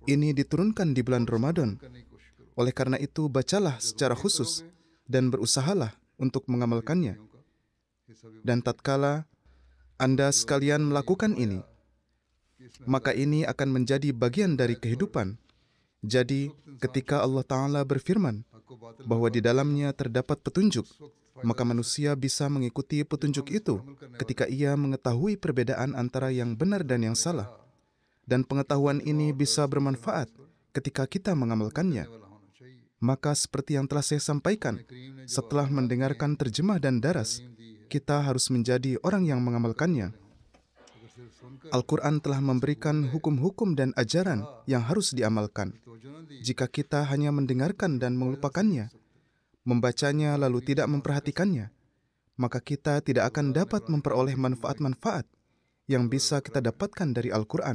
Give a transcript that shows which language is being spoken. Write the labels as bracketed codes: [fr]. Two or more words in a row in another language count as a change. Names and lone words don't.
[id] ini diturunkan di bulan Ramadan. [hi] करने की कोशिश करो [id] Oleh karena itu, bacalah secara khusus dan berusahalah untuk mengamalkannya. [hi] उनका हिस्सा भी [id] Dan tatkala Anda sekalian melakukan ini, maka ini akan menjadi bagian dari kehidupan. Jadi, ketika Allah Ta'ala berfirman [hi] आपको बातिल [id] bahwa di dalamnya terdapat petunjuk, maka manusia bisa mengikuti petunjuk itu ketika ia mengetahui perbedaan antara yang benar dan yang salah. Dan pengetahuan ini bisa bermanfaat ketika kita mengamalkannya. [hi] वाला होना चाहिए [id] Maka seperti yang telah saya sampaikan, setelah mendengarkan terjemah dan daras, kita harus menjadi orang yang mengamalkannya. Al-Quran telah memberikan hukum-hukum dan ajaran yang harus diamalkan. Jika kita hanya mendengarkan dan melupakannya, membacanya lalu tidak memperhatikannya, maka kita tidak akan dapat memperoleh manfaat-manfaat yang bisa kita dapatkan dari Al-Quran.